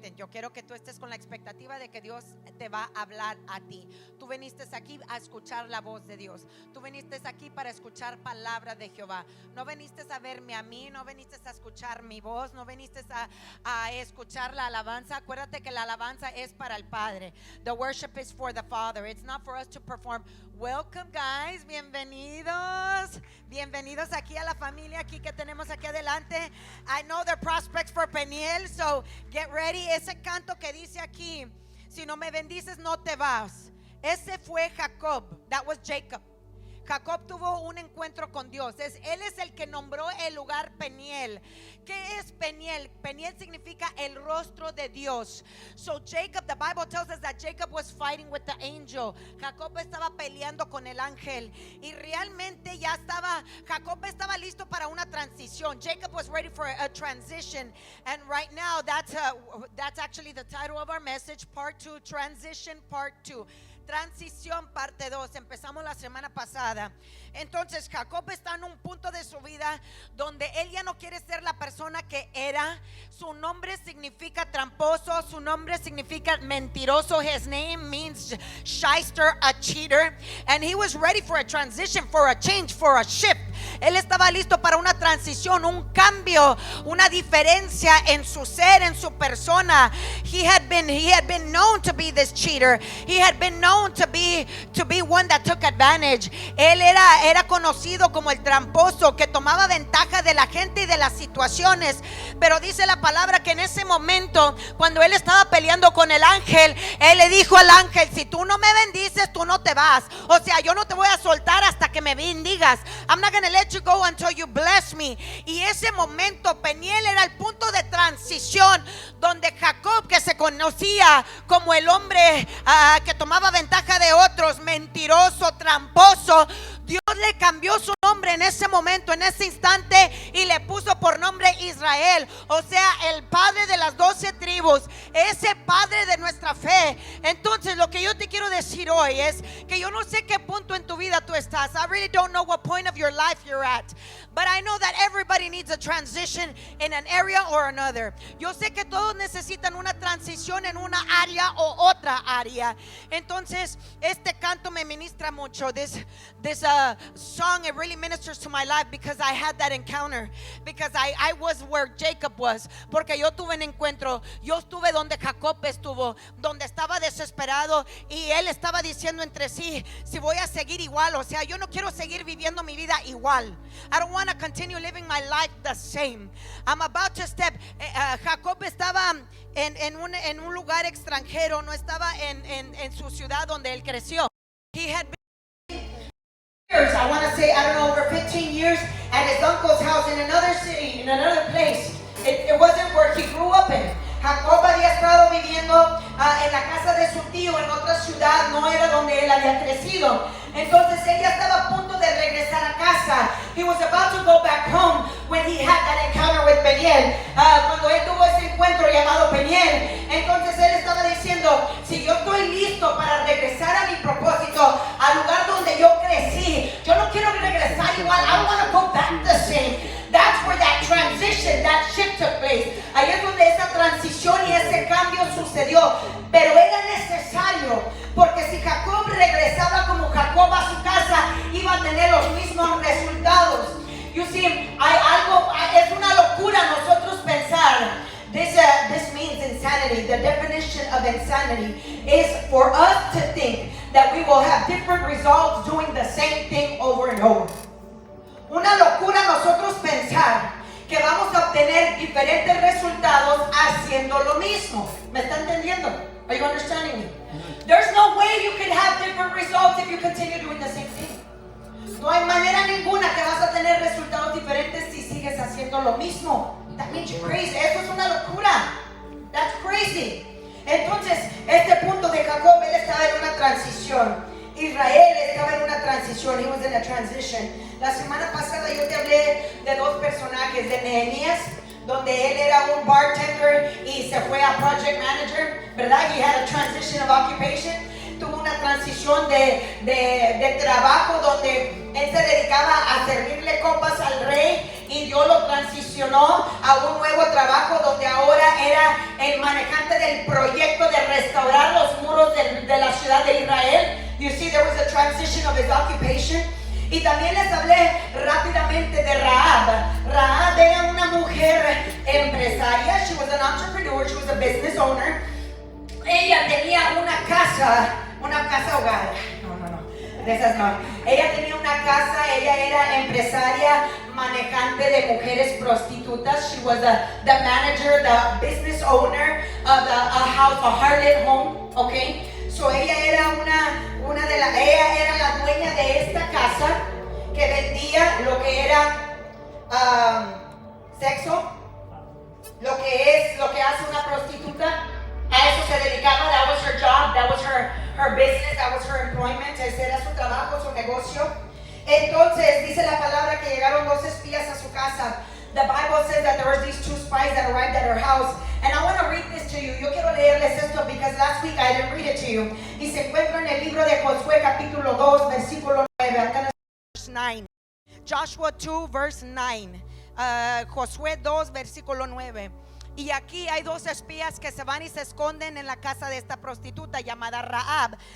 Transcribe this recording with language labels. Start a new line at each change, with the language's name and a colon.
Spanish: quiero que tú estés con la expectativa de que Dios te va a hablar a ti. Tú viniste aquí a escuchar la voz de Dios. Tú viniste aquí para escuchar palabra de Jehová. No viniste a verme a mí, no viniste a escuchar mi voz, no viniste a escuchar la alabanza. Acuérdate que la alabanza es para el Padre.
English: The worship is for the Father. It's not for us to perform. Welcome, guys.
Spanish: Bienvenidos. Bienvenidos aquí a la familia aquí que tenemos aquí adelante.
English: I know they're prospects for Peniel, so get ready.
Spanish: Ese canto que dice aquí, si no me bendices no te vas. Ese fue Jacob.
English: That was Jacob.
Spanish: Jacob tuvo un encuentro con Dios. Él es el que nombró el lugar Peniel. ¿Qué es Peniel? Peniel significa el rostro de Dios.
English: So Jacob, the Bible tells us that Jacob was fighting with the angel.
Spanish: Jacob estaba peleando con el ángel. Y realmente Jacob estaba listo para una transición.
English: Jacob was ready for a transition. And right now, that's actually the title of our message, Part 2, Transition Part 2.
Spanish: Transición parte 2. Empezamos la semana pasada. Entonces Jacob está en un punto de su vida donde él ya no quiere ser la persona que era. Su nombre significa tramposo, su nombre significa mentiroso.
English: His name means shyster, a cheater. And he was ready for a transition, for a change, for a shift.
Spanish: Él estaba listo para una transición, un cambio, una diferencia en su ser, en su persona.
English: He had been known to be this cheater. He had been known to be one that took advantage.
Spanish: Él era conocido como el tramposo que tomaba ventaja de la gente y de las situaciones. Pero dice la palabra que en ese momento, cuando él estaba peleando con el ángel, él le dijo al ángel: si tú no me bendices, tú no te vas. O sea, yo no te voy a soltar hasta que me bendigas.
English: I'm not going to let you go until you bless me.
Spanish: Y ese momento, Peniel, era el punto de transición donde Jacob, que se conocía como el hombre que tomaba ventaja de otros, mentiroso, tramposo, Dios le cambió su nombre en ese momento, en ese instante, y le puso por nombre Israel. O sea, el padre de las 12 tribus, ese padre de nuestra fe. Entonces, lo que yo te quiero decir hoy es que yo no sé qué punto en tu vida tú estás.
English: I really don't know what point of your life you're at, but I know that everybody needs a transition in an area or another.
Spanish: Yo sé que todos necesitan una transición en una área o otra área. Entonces, este canto me ministra mucho.
English: This song, it really ministers to my life because I had that encounter, because I was where Jacob was,
Spanish: porque yo tuve un encuentro. Yo estuve donde Jacob estuvo, donde estaba desesperado y él estaba diciendo entre sí: si voy a seguir igual, o sea, yo no quiero seguir viviendo mi vida igual.
English: I don't want to continue living my life the same. I'm about to step.
Spanish: Jacob estaba en un lugar extranjero, no estaba en su ciudad donde él creció.
English: He had been, I want to say, I don't know, over 15 years at his uncle's house in another city, in another place. It wasn't where he grew up in.
Spanish: Jacob había estado viviendo en la casa de su tío en otra ciudad, no era donde él había crecido. Entonces él ya estaba a punto de regresar a casa.
English: He was about to go back home when he had that encounter with Peniel.
Spanish: Cuando él tuvo ese encuentro llamado Peniel, entonces él estaba diciendo: si yo estoy listo para regresar a mi propósito, al lugar donde yo crecí, yo no quiero regresar igual.
English: I don't want to go back the same. That's where that transition, that shift took place.
Spanish: Ahí es donde esa transición y ese cambio sucedió. Pero era necesario, porque si Jacob regresaba como Jacob a su casa, iba a tener los mismos resultados.
English: You see,
Spanish: es una locura nosotros pensar.
English: This means insanity. The definition of insanity is for us to think that we will have different results doing the same thing over and over.
Spanish: Una locura nosotros pensar que vamos a obtener diferentes resultados haciendo lo mismo. ¿Me está entendiendo?
English: Are you understanding me? There's no way you can have different results if you continue doing the same thing.
Spanish: No hay manera ninguna que vas a tener resultados diferentes si sigues haciendo lo mismo.
English: That means you're crazy.
Spanish: Eso es una locura.
English: That's crazy.
Spanish: Entonces, este punto de Jacob, él estaba en una transición. Israel estaba en una transición.
English: He was in a transition.
Spanish: La semana pasada yo te hablé de dos personajes, de Nehemías, donde él era un bartender y se fue a project manager, ¿verdad?
English: He had a transition of occupation.
Spanish: Tuvo una transición de trabajo donde él se dedicaba a servirle copas al rey, y Dios lo transicionó a un nuevo trabajo donde ahora era el manejante del proyecto de restaurar los muros de la ciudad de Israel.
English: You see, there was a transition of his occupation.
Spanish: Y también les hablé rápidamente de Rahab. Rahab era una mujer empresaria.
English: She was an entrepreneur. She was a business owner.
Spanish: Ella tenía una casa hogar. No. De esas no. Ella tenía una casa. Ella era empresaria, manejante de mujeres prostitutas.
English: She was the manager, the business owner of a house, a harlot home. Okay.
Spanish: So ella era ella era la dueña de esta casa que vendía lo que era sexo, lo que hace una prostituta. A eso se dedicaba.
English: That was her job, that was her business, that was her employment.
Spanish: Ese era su trabajo, su negocio. Entonces dice la palabra que llegaron 2 espías a su casa.
English: The Bible says that there were these 2 spies that arrived at her house. And I want to read this to you.
Spanish: Yo quiero leerles esto
English: because last week I didn't read it to you.
Spanish: Y se encuentra en el libro de Josué capítulo 2 versículo 9.
English: I'm gonna Verse 9. Joshua 2 verse 9.
Spanish: Josué 2 versículo 9. Y aquí hay 2 espías que se van y se esconden en la casa de esta prostituta llamada Rahab.